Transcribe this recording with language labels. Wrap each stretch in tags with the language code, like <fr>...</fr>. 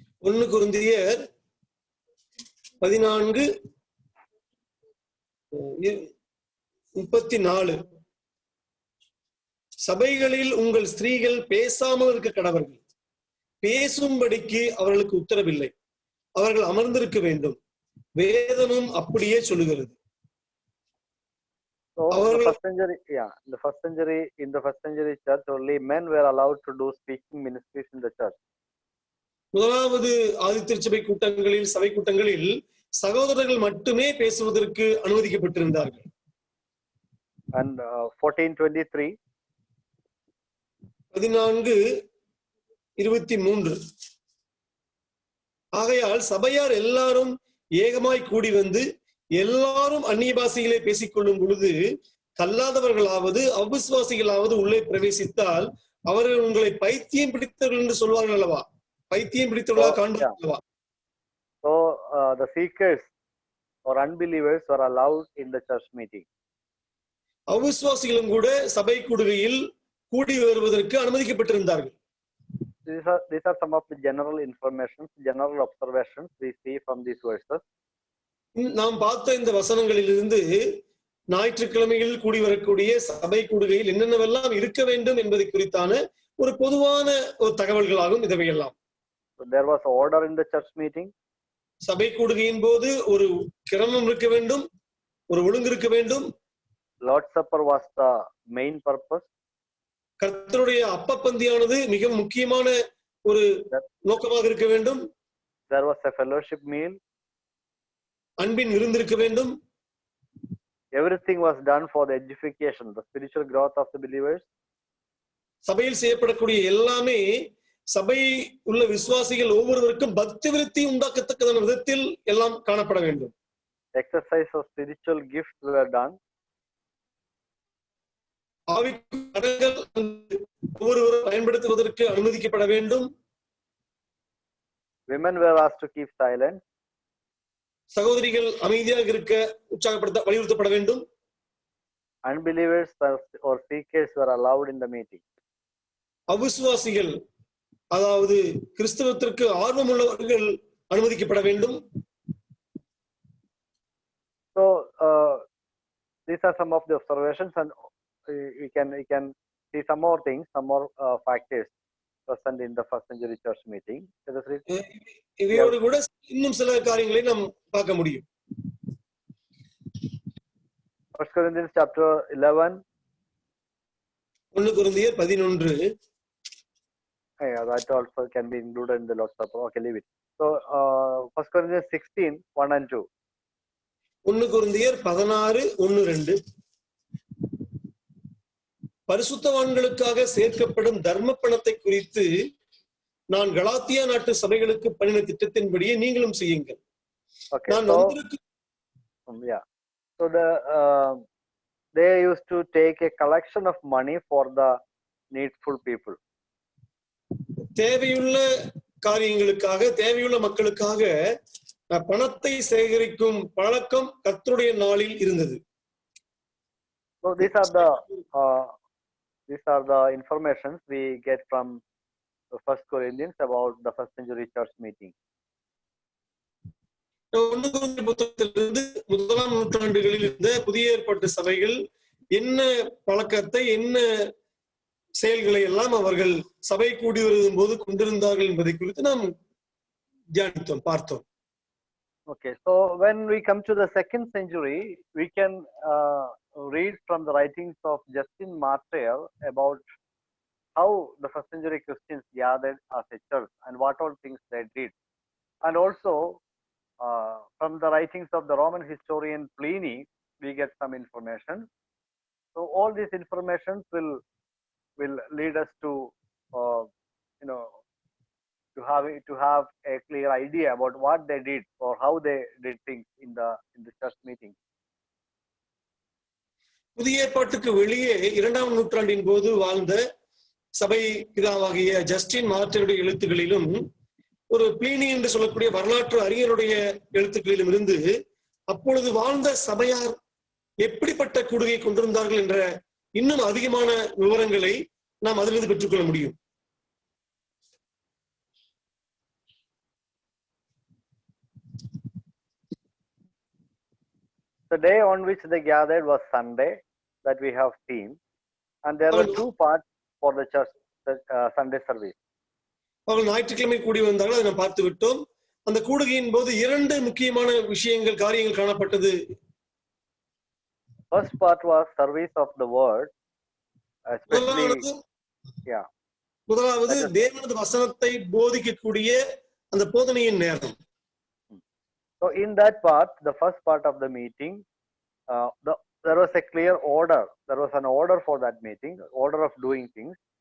<ta>1 கொரிந்தியர் 14:34. சபைகளில் உங்கள் ஸ்திரீகள் பேசாமல் இருக்க கடவர்கள். பேசும்படிக்கு அவர்களுக்கு உத்தரவில்லை, அவர்கள் அமர்ந்திருக்க வேண்டும். வேதமும் அப்படியே சொல்லுகிறது.</ta> <en>So in the first century church, only men were allowed to do speaking ministries in the church.</en> <ta>முதலாவது ஆதித்திருச்சபை கூட்டங்களில், சபை கூட்டங்களில் சகோதரர்கள் மட்டுமே பேசுவதற்கு அனுமதிக்கப்பட்டிருந்தார்கள்.</ta> <en>And 14:23. 14:23.</en> <ta>ஆகையால் சபையார் எல்லாரும் ஏகமாய் கூடி வந்து எல்லாரும் அந்நிய பாஷைகளை பேசிக்கொள்ளும் பொழுது கல்லாதவர்களாவது அவிசுவாசிகளாவது உள்ளே பிரவேசித்தால் அவர்கள் உங்களை பைத்தியம் பிடித்தவர்கள் என்று சொல்வார்கள் அல்லவா? பைத்தியம் பிடித்தவர்களாக காண்பார்கள் அல்லவா?</ta> <en>So the seekers or unbelievers were allowed in the church meeting.</en> <ta>அவிசுவாசிகளும் கூட சபை கூடுகையில் கூடி வருவதற்கு அனுமதிக்கப்பட்டிருந்தார்கள்.</ta> <en>These are some of the general information, general observations we see from these verses.</en> <ta>நாம் பார்த்த இந்த வசனங்களிலிருந்து ஞாயிற்றுக்கிழமைகளில் கூடி வரக்கூடிய சபை கூடுகையில் என்னென்னவெல்லாம் இருக்க வேண்டும் என்பதை குறித்தான ஒரு பொதுவான ஒரு தகவல்களாகும் இவையெல்லாம்.</ta> <en>So there was order in the church meeting.</en> <ta>சபை கூடுகையின் போது ஒரு கிரமம் இருக்க வேண்டும், ஒரு ஒழுங்கு இருக்க வேண்டும்.</ta> <en>Lord's Supper was the main purpose.</en> <ta>கர்த்தருடைய அப்பப்பந்தியானது மிக முக்கியமான ஒரு நோக்கமாக இருக்க வேண்டும்.</ta> <en>There was a fellowship meal.</en> <ta>அன்பின் விருந்து இருக்க வேண்டும்.</ta> <en>Everything was done for the edification, the spiritual growth of the believers.</en> <ta>சபையில் செய்யப்படக்கூடிய எல்லாமே சபை உள்ள விசுவாசிகள் ஒவ்வொருவருக்கும் பக்தி விருத்தி உண்டாக்கத்தக்கதான விதத்தில் எல்லாம் காணப்பட வேண்டும்.</ta> <en>Exercise of spiritual gifts were done.</en> <ta>ஆவிக்குரிய வரங்கள் ஒவ்வொருவரும் பயன்படுத்துவதற்கு அனுமதிக்கப்பட வேண்டும்.</ta> <en>Women were asked to keep silent.</en> <ta>சகோதரிகள் அமைதியாக இருக்க வலியுறுத்தப்பட வேண்டும்.</ta> <en>Unbelievers or seekers were allowed in the meeting.</en> <ta>அவிசுவாசிகள், அதாவது கிறிஸ்தவத்திற்கு ஆர்வம் உள்ளவர்கள் அனுமதிக்கப்பட வேண்டும்.</ta> <en>So these are some of the observations, and we can see some more things, some more factors present in the first century church meeting.</en> <ta>இவையோடு கூட இன்னும் சில காரியங்களை நாம் பார்க்க முடியும்.</ta> <en>1 Corinthians chapter 11.</en> <ta>1 கொரிந்தியர் 11.</ta> <en>Yeah, that also can be included in the Lord's Supper. Okay, leave it. So 1 Corinthians 16, 1 and 2.</en> <ta>1 கொரிந்தியர் 16, 1, 2. பரிசுத்தவான்களுக்காக சேர்க்கப்படும் தர்ம பணத்தை குறித்து நான் கலாத்தியா நாட்டு சபைகளுக்கு பண்ணின திட்டத்தின்படியே நீங்களும் செய்யுங்கள்.</ta> <en>Okay, so they used to take a collection of money for the needful people.</en> <ta>தேவையுள்ள காரியங்களுக்காக, தேவையுள்ள மக்களுக்காக பணத்தை சேகரிக்கும் பழக்கம் கர்த்தருடைய நாளில் இருந்தது.</ta> <en>So these are the informations we get from the 1 Corinthians about the first century church meeting.</en> <ta>1 கொரிந்தியர் புத்தகத்திலிருந்து முதலாம் நூற்றாண்டுகளில் இருந்த புதிய ஏற்பாட்டு சபைகள் என்ன பழக்கத்தை, என்ன செயல்களை எல்லாம் அவர்கள் சபை கூடி வருதும் போது கொண்டிருந்தார்கள் என்பதை குறித்து நாம் தியானித்தோம், பார்த்தோம்.</ta> <en>Okay, so when we come to the second century, we can read from the writings of Justin Martyr about how the first century Christians gathered as a church and what all things they did, and also from the writings of the Roman historian Pliny we get some information. So all these informations will lead us to to have a clear idea about what they did or how they did things in the church meeting.</en> <ta>புதிய ஏற்பாட்டுக்கு வெளியே 2ஆம் நூற்றாண்டின் போது வாழ்ந்த சபை பிதாவாகிய Justin மார்ட்டினுடைய எழுத்துக்களிலும் ஒரு பிளீனி என்று சொல்லக்கூடிய வரலாற்று அறிஞருடைய எழுத்துக்களிலும் இருந்து அப்பொழுது வாழ்ந்த சபையார் எப்படிப்பட்ட கூடுகை கொண்டிருந்தார்கள் என்ற இன்னும் அதிகமான விவரங்களை நாம் அதிலிருந்து பெற்றுக்கொள்ள முடியும்.</ta> <en>The day on which they gathered was Sunday, that we have seen, and there were two parts for the church Sunday service.</en> <ta>அவர்கள் ஞாயிற்றுக்கிழமை கூடி வந்தார்கள், அதை நாம் பார்த்து விட்டோம். அந்த கூடுகையின் போது 2 முக்கியமான காரியங்கள் காணப்பட்டது.</ta> <en>First part was service of the word, especially</en> <ta>முதலாவது தேவனது வசனத்தை போதிக்கக்கூடிய அந்த போதனையின் நேரம்.</ta> <en>So in that part, the first part of the meeting, there was a clear order. There was an order for that meeting, order of doing things.</en>